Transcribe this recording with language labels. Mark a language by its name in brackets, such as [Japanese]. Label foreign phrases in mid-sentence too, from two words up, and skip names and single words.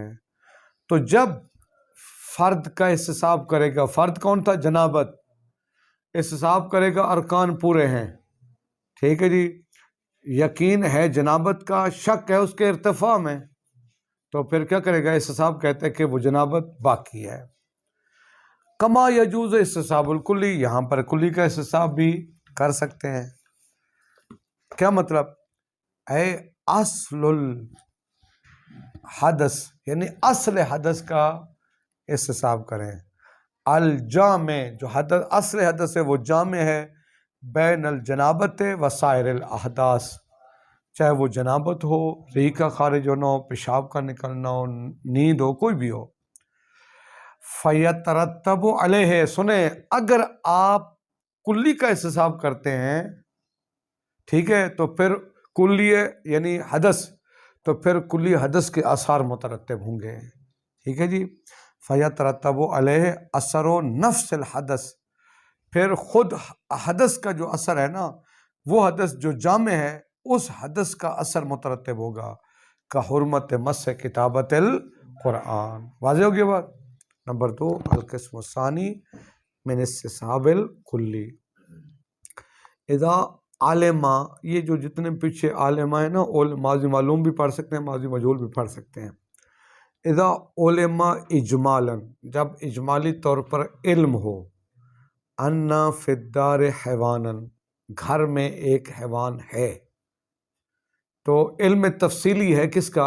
[Urdu] تو جب فرد کا استصحاب کرے گا، فرد کون تھا؟ جنابت، استصحاب کرے گا، ارکان پورے ہیں، ٹھیک ہے جی، یقین ہے جنابت کا، شک ہے اس کے ارتفاع میں، تو پھر کیا کرے گا؟ استصحاب کہتے ہیں کہ وہ جنابت باقی ہے۔ [Arabic] کما یجوز استصحاب الکلی، [Urdu] یہاں پر کلی کا استصحاب بھی کر سکتے ہیں۔ کیا مطلب؟ [Arabic] اے اصل الحدث، [Urdu] یعنی اصل حدث کا استصحاب کریں، الجامع، جو حدث اصل حدث ہے وہ جامع ہے، [Arabic] بین الجنابت و سائر الاحداث، [Urdu] چاہے وہ جنابت ہو، ریح کا خارج ہونا ہو، پیشاب کا نکلنا ہو، نیند ہو، کوئی بھی ہو، [Arabic] فیترتب علیہ، [Urdu] سنیں، اگر آپ کلی کا استصحاب کرتے ہیں، ٹھیک ہے، تو پھر کلی یعنی حدث، تو پھر کلی حدث کے آثار مترتب ہوں گے، ٹھیک ہے جی، [Arabic] فیترتب علیہ اثر و نفس الحدث، [Urdu] پھر خود حدث کا جو اثر ہے نا، وہ حدث جو جامع ہے، اس حدث کا اثر مترتب ہوگا، [Arabic] کا حرمت مس کتابت القرآن۔ [Urdu] واضح ہو گیا بات؟ نمبر 2، [Arabic] القسم الثانی من استصحاب الکلی، اذا عالمہ، [Urdu] یہ جو جتنے پیچھے عالمہ ہے نا، ماضی معلوم بھی پڑھ سکتے ہیں، ماضی مجہول بھی پڑھ سکتے ہیں۔ [Arabic] اذا علما اجمالا، [Urdu] جب اجمالی طور پر علم ہو، [Arabic] ان فی الدار حیوانا، [Urdu] گھر میں ایک حیوان ہے، تو علم تفصیلی ہے کس کا؟